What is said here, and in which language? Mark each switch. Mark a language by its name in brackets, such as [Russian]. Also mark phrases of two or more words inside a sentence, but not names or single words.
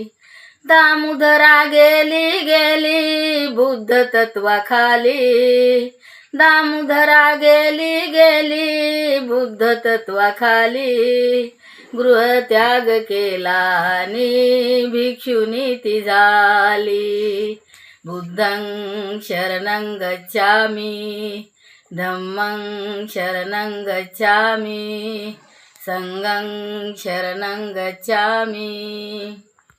[Marathi] दामोदरा गेली गेली बुद्ध तत्वाखाली, दामोदरा गेली गेली बुद्ध तत्वाखाली. गृहत्याग केला आणि भिक्षुनी ती झाली. [Pali] बुद्धं शरणं गच्छामि, धम्मं शरणं गच्छामि, संघं शरणं गच्छामि.